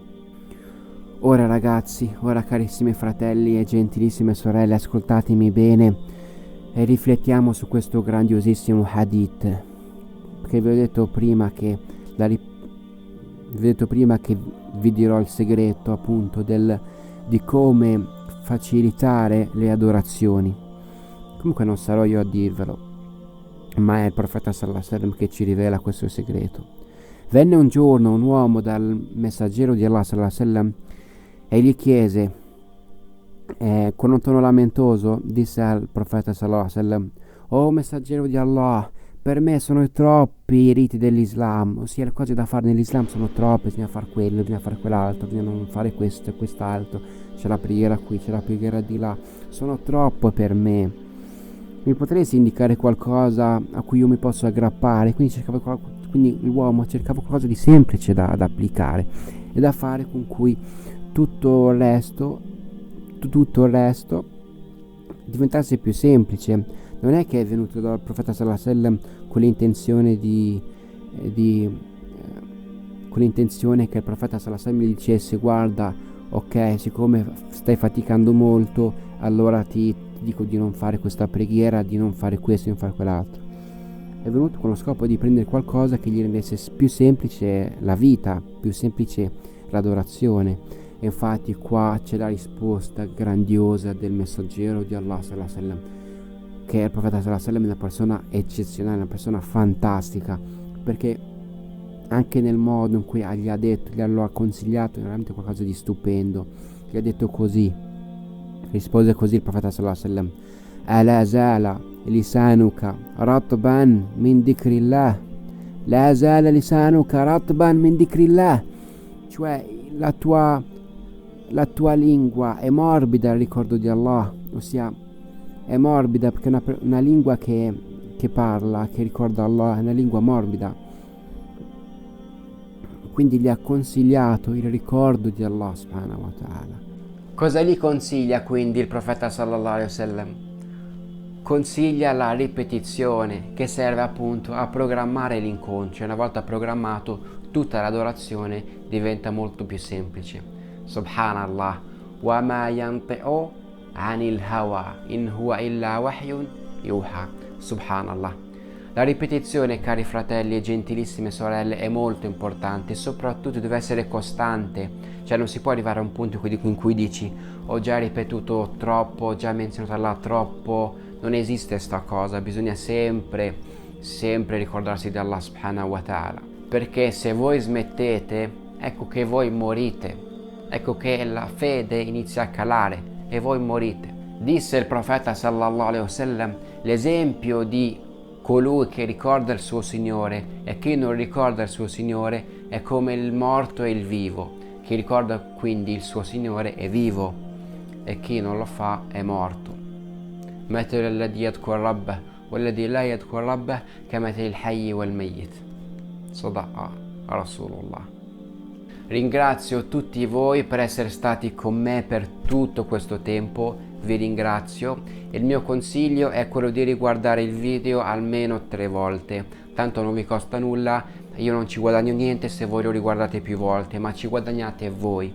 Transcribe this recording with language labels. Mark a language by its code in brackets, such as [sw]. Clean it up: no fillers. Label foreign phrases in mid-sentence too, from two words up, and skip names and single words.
[it] Ora ragazzi, ora carissimi fratelli e gentilissime sorelle, ascoltatemi bene e riflettiamo su questo grandiosissimo hadith, perché vi ho detto prima che vi dirò il segreto appunto del di come facilitare le adorazioni. Comunque non sarò io a dirvelo, ma è il profeta [ar] صلى الله عليه وسلم [it] che ci rivela questo segreto. Venne un giorno un uomo dal messaggero di Allah [ar] صلى الله عليه وسلم [it] e gli chiese, con un tono lamentoso, disse al profeta [ar] صلى الله عليه وسلم: [it] "Oh messaggero di Allah, per me sono troppi i riti dell'Islam, ossia le cose da fare nell'Islam sono troppe, bisogna fare quello, bisogna fare quell'altro, bisogna non fare questo e quest'altro, c'è la preghiera qui, c'è la preghiera di là, sono troppo per me. Mi potresti indicare qualcosa a cui io mi posso aggrappare?" Quindi l'uomo cercava qualcosa di semplice da applicare e da fare, con cui tutto il resto diventasse più semplice. Non è che è venuto dal profeta [ar] صلى الله عليه وسلم [it] con l'intenzione che il profeta [ar] صلى الله عليه وسلم [it] gli dicesse: "Guarda, ok, siccome stai faticando molto, allora ti dico di non fare questa preghiera, di non fare questo, di non fare quell'altro." È venuto con lo scopo di prendere qualcosa che gli rendesse più semplice la vita, più semplice l'adorazione. E infatti qua c'è la risposta grandiosa del messaggero di Allah [ar] صلى الله عليه وسلم, [it] che il profeta [ar] صلى الله عليه وسلم [it] è una persona eccezionale, una persona fantastica, perché anche nel modo in cui gli ha consigliato, è veramente qualcosa di stupendo. Gli ha detto così, rispose così il profeta [ar] صلى الله عليه وسلم: "ألا زال لسانك رطبا من ذكر الله، لا زال لسانك رطبا من ذكر الله", [it] cioè la tua lingua è morbida al ricordo di Allah, ossia è morbida perché è una lingua che parla, che ricorda Allah, è una lingua morbida. Quindi gli ha consigliato il ricordo di Allah [ar] سبحانه وتعالى. [it] Cosa gli consiglia quindi il profeta [ar] صلى الله عليه وسلم? [it] Consiglia la ripetizione, che serve appunto a programmare l'inconscio. Una volta programmato, tutta l'adorazione diventa molto più semplice. [ar] سبحان الله، وما ينطق عن الهوى إن هو إلا وحي يوحى. [it] Subhanallah. La ripetizione, cari fratelli e gentilissime sorelle, è molto importante e soprattutto deve essere costante. Cioè non si può arrivare a un punto in cui dici: "Ho già ripetuto troppo, ho già menzionato Allah troppo". Non esiste sta cosa, bisogna sempre ricordarsi di Allah [ar] سبحانه وتعالى, [it] perché se voi smettete, ecco che voi morite, ecco che la fede inizia a calare e voi morite. Disse il profeta [ar] صلى الله عليه وسلم: [it] l'esempio di colui che ricorda il suo Signore e chi non ricorda il suo Signore è come il morto e il vivo. Chi ricorda quindi il suo Signore è vivo e chi non lo fa è morto. [ar] مثل الذي يذكر ربه والذي لا يذكر ربه كمثل الحي والميت. صدق رسول الله. [it] Ringrazio tutti voi per essere stati con me per tutto questo tempo, vi ringrazio. Il mio consiglio è quello di riguardare il video almeno 3 volte, tanto non vi costa nulla, io non ci guadagno niente se voi lo riguardate più volte, ma ci guadagnate voi.